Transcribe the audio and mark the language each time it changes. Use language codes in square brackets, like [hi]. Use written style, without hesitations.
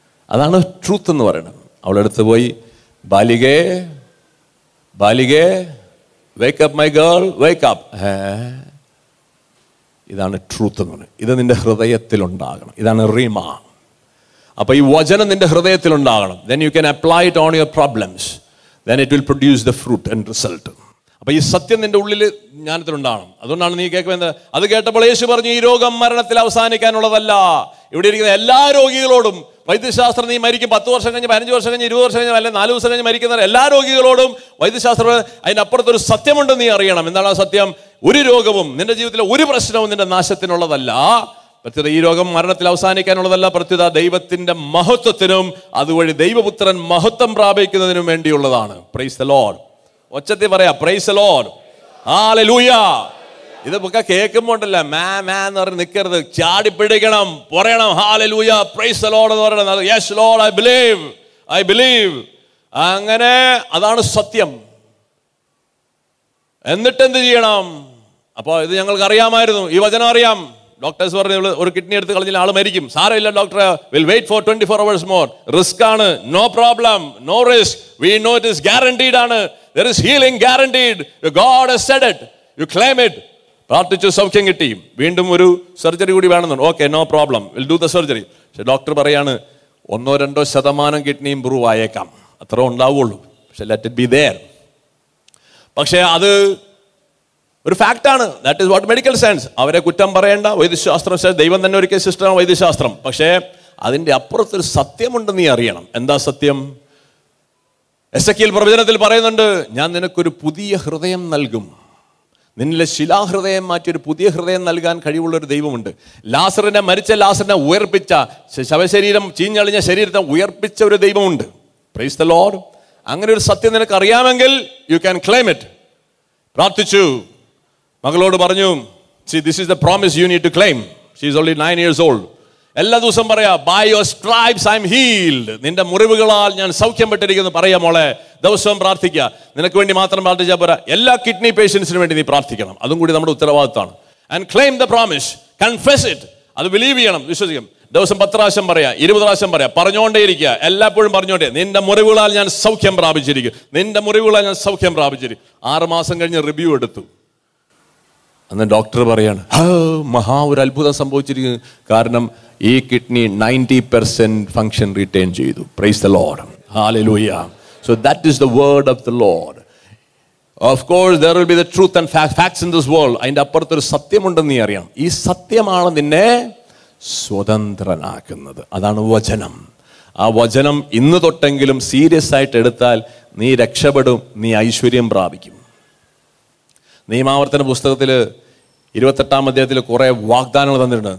[ml] അതാണ് ട്രൂത്ത് എന്ന് പറയുന്നത്. അവളെടുത്ത് പോയി, ബാലികേ ബാലികേ [en] Wake up my girl, wake up. [ml] ഇതാണ് ട്രൂത്ത് എന്ന് പറയുന്നത്. ഇത് നിന്റെ ഹൃദയത്തിലുണ്ടാകണം. ഇതാണ് റീമ. അപ്പൊ ഈ വചനം നിന്റെ ഹൃദയത്തിലുണ്ടാകണം. [en] then you can apply it on your problems, then it will produce the fruit and result. [ml] അപ്പൊ ഈ സത്യം നിന്റെ ഉള്ളിൽ ജ്ഞാനത്തിലുണ്ടാകണം. അതുകൊണ്ടാണ് നീ കേൾക്കുന്നത്. അത് കേട്ടപ്പോൾ യേശു പറഞ്ഞു, ഈ രോഗം മരണത്തിൽ അവസാനിക്കാനുള്ളതല്ല. ഇവിടെ ഇരിക്കുന്ന എല്ലാ രോഗികളോടും, വൈദ്യശാസ്ത്രം നീ മരിക്കും 10 വർഷം കഴിഞ്ഞ്, 15 വർഷം കഴിഞ്ഞ്, 20 വർഷം കഴിഞ്ഞ്, അല്ലെങ്കിൽ 4 ദിവസം കഴിഞ്ഞ് മരിക്കുന്ന എല്ലാ രോഗികളോടും വൈദ്യശാസ്ത്രം അതിനപ്പുറത്തൊരു സത്യമുണ്ട്, നീ അറിയണം. എന്താണ് ആ സത്യം? ഒരു രോഗവും നിന്റെ ജീവിതത്തിലെ ഒരു പ്രശ്നവും നിന്റെ നാശത്തിനുള്ളതല്ല. പ്രത്യേക ഈ രോഗം മരണത്തിൽ അവസാനിക്കാനുള്ളതല്ല. പ്രത്യേക ദൈവത്തിന്റെ മഹത്വത്തിനും അതുവഴി ദൈവപുത്രൻ മഹത്വം പ്രാപിക്കുന്നതിനും വേണ്ടിയുള്ളതാണ്. [en] Praise the lord. [ml] ഒച്ചത്തിൽ പറയാ, [en] Praise the lord, hallelujah. [ml] ഇതൊക്കെ കേൾക്കുമ്പോണ്ടല്ല മാ എന്ന് പറഞ്ഞ് നിൽക്കരുത്, ചാടിപ്പിടിക്കണം, പറയണം [en] hallelujah, praise the lord [ml] എന്ന് പറയണം. [en] Yes lord, I believe. [ml] അങ്ങനെ അതാണ് സത്യം. എന്നിട്ട് എന്ത് ചെയ്യണം? അപ്പോൾ ഇത് ഞങ്ങൾക്ക് അറിയാമായിരുന്നു, ഈ വചനം അറിയാം. ഡോക്ടേഴ്സ് പറഞ്ഞു ഒരു കിഡ്നി എടുത്ത് കളഞ്ഞാൽ ആള് മരിക്കും. സാരമില്ല doctor, [en] Will wait for 24 hours more. Risk ആണ്, no problem, no risk. We know it is guaranteed ആണ്. there is healing guaranteed. God has said it, you claim it. [ml] പ്രാർത്ഥിച്ചു, സൗഖ്യം കിട്ടി. വീണ്ടും ഒരു സർജറി കൂടി വേണമെന്നുണ്ട്. Okay, [en] No problem, will do the surgery. [ml] പക്ഷെ doctor പറയാണ് 1-2% കിഡ്നി ഇമ്പ്രൂവ് ആയേക്കാം, അത്ര ഉണ്ടാവുള്ളൂ. പക്ഷെ [en] Let it be there. [ml] പക്ഷെ അത് ഒരു ഫാക്റ്റാണ്. [en] That is what medical science. [ml] അവരെ കുറ്റം പറയേണ്ട. വൈദ്യശാസ്ത്രം, ദൈവം തന്നെ ഒരിക്കൽ സിസ്റ്റമാണ് വൈദ്യശാസ്ത്രം. പക്ഷേ അതിൻ്റെ അപ്പുറത്തൊരു സത്യമുണ്ട്, നീ അറിയണം. എന്താ സത്യം? എസെക്കിയേൽ പ്രവചനത്തിൽ പറയുന്നുണ്ട്, ഞാൻ നിനക്കൊരു പുതിയ ഹൃദയം നൽകും. നിന്നിലെ ശിലാഹൃദയം മാറ്റി ഒരു പുതിയ ഹൃദയം നൽകാൻ കഴിവുള്ളൊരു ദൈവമുണ്ട്. മരിച്ച ലാസറിനെ ഉയർപ്പിച്ച, ശവശരീരം ചീഞ്ഞളിഞ്ഞ ശരീരത്തെ ഉയർപ്പിച്ച ഒരു ദൈവമുണ്ട്. [en] Praise the lord. [ml] അങ്ങനെ ഒരു സത്യം നിനക്ക് അറിയാമെങ്കിൽ [en] You can claim it. [ml] പ്രാർത്ഥിച്ചു, മകളോട് പറഞ്ഞു, [en] see this is the promise you need to claim. She is only 9 years old. [ml] എല്ലാ ദിവസവും പറയാ, [en] by your stripes I am healed. [ml] നിന്റെ മുറിവുകളാൽ ഞാൻ സൗഖ്യം പെട്ടിരിക്കുന്നു പറയാ മോളെ. ദിവസവും പ്രാർത്ഥിക്കുക. നിനക്ക് വേണ്ടി മാത്രം പ്രാർത്ഥിച്ചാൽ പോരാ, എല്ലാ കിഡ്നി പേഷ്യൻസിന് വേണ്ടി നീ പ്രാർത്ഥിക്കണം. അതും കൂടി നമ്മുടെ ഉത്തരവാദിത്തമാണ്. [en] and claim the promise, confess it. [ml] അത് ബിലീവ് ചെയ്യണം, വിശ്വസിക്കണം. ദിവസം 10 പ്രാവശ്യം പറയാ, 20 പ്രാവശ്യം പറയാ, പറഞ്ഞുകൊണ്ടേയിരിക്കുക. എല്ലായ്പ്പോഴും പറഞ്ഞോണ്ടേ, നിന്റെ മുറിവുകളാൽ ഞാൻ സൗഖ്യം പ്രാപിച്ചിരിക്കും, നിന്റെ മുറിവുകളാൽ ഞാൻ സൗഖ്യം പ്രാപിച്ചിരിക്കും. 6 മാസം കഴിഞ്ഞ് റിവ്യൂ എടുത്തു. അന്ന് ഡോക്ടർ പറയാണ്, മഹാ ഒരു അത്ഭുതം സംഭവിച്ചിരിക്കുന്നു. കാരണം ഈ കിഡ്നി 90% ഫങ്ഷൻ റിട്ടേൺ ചെയ്തു. [en] Praise the lord, hallelujah. So that is the word of the lord. Of course, there will be the truth and facts in this world. [ml] അതിൻ്റെ അപ്പുറത്തൊരു സത്യമുണ്ടെന്ന് നീ അറിയണം. ഈ സത്യമാണ് നിന്നെ സ്വതന്ത്രനാക്കുന്നത്. അതാണ് വചനം. ആ വചനം ഇന്ന് തൊട്ടെങ്കിലും സീരിയസ് ആയിട്ട് എടുത്താൽ നീ രക്ഷപ്പെടും, നീ ഐശ്വര്യം പ്രാപിക്കും. നിയമാവർത്തന പുസ്തകത്തിൽ 28-ാം അധ്യായത്തിൽ കുറെ വാഗ്ദാനങ്ങൾ തന്നിട്ടുണ്ട്.